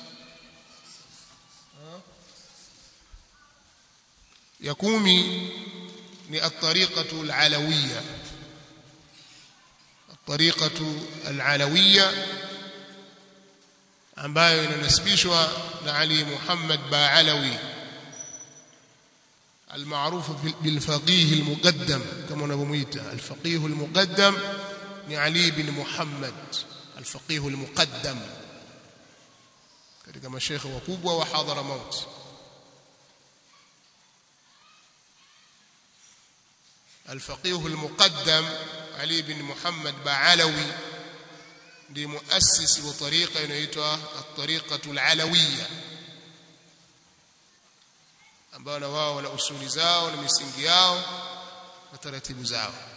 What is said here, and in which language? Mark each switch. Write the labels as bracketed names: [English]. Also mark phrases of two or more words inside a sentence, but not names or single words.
[Swahili] ya 10 ni [Arabic] الطريقة العلوية. الطريقة العلوية [Swahili] ambayo inanasibishwa na Ali Muhammad Ba'alawi [Arabic] المعروف بالفقيه المقدم كما نبميته. [Swahili] الفقيه المقدم ni Ali bin Muhammad al-Faqih al-Muqaddam, katika mashaikh wakubwa wa Hadramaut. al-Faqih al-Muqaddam Ali bin Muhammad Ba'alawi ndiye muasisi wa tariqa inaitwa [Arabic] الطريقة العلوية, [Swahili] ambao na wao wana usuli zao na misingi yao na taratibu zao.